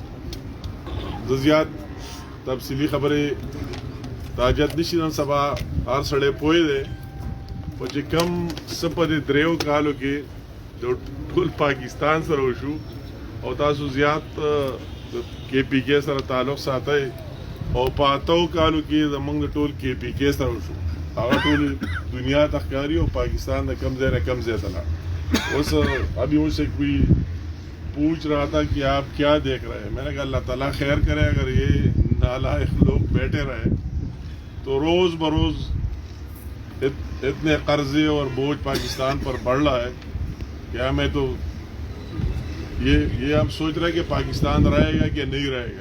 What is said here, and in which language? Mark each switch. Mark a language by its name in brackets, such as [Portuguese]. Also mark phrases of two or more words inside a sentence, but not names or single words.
[Pashto] زه زیات تفصیلي خبرې ته حاجت نشي، نن سبا هر سړی پوه دی، خو چې کوم څه په دې دریو کالو کې د ټول پاکستان سره وشو، او تاسو زیات د کې پی کې سره تعلق ساتئ، او په اتو کالو کې زموږ د ټول کې پی کې سره وشو، هغه ټول دنیا ته ښکاري او پاکستان د کم ځای نه کم ځای ته لاړ. [Urdu] اوس ابھی ان سے کوئی پوچھ رہا تھا کہ آپ کیا دیکھ رہے ہیں، میں نے کہا اللہ تعالیٰ خیر کرے، اگر یہ نالائق لوگ بیٹھے رہے تو روز بروز اتنے قرضے اور بوجھ پاکستان پر بڑھ رہا ہے کہ ہمیں تو یہ ہم سوچ رہے ہیں کہ پاکستان رہے گا کہ نہیں رہے گا.